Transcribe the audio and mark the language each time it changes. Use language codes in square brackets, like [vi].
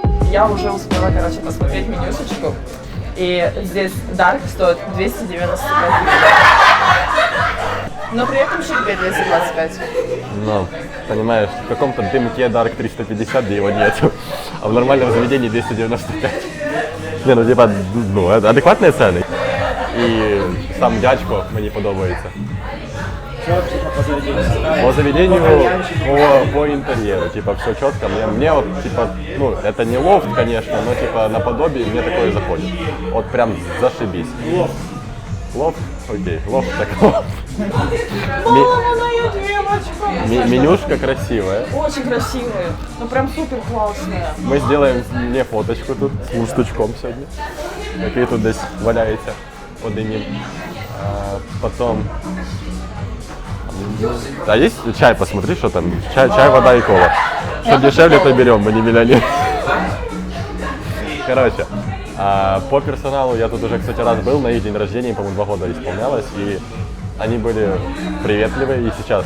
[ru] Я уже успела, посмотреть менюшечку. И здесь Dark стоит 295 гривен. Но при этом щедрее 225. Ну, понимаешь, в каком-то дымке Dark 350, где его нету, а в нормальном заведении 295. Не, ну типа, ну, это адекватные цены. И сам [uk] дядько мені подобається. [ru] По заведению, по интерьеру, типа, все четко. Мне вот, типа, ну, это не лофт, конечно, но, типа, наподобие мне такое заходит. Вот прям зашибись. Лофт? Окей, лофт так лофт. Мама, моя девочка! Менюшка красивая. Очень красивая, ну прям супер классная. Мы сделаем мне фоточку тут с лустучком сегодня. [uk] Який тут десь валяється один. [ru] Потом... А есть чай, посмотри, что там. Чай, вода и кола. Что дешевле, то берем, мы не миллионеры. Короче, по персоналу я тут уже, кстати, раз был, на их день рождения, по-моему, 2 года исполнялось, и они были приветливые и сейчас.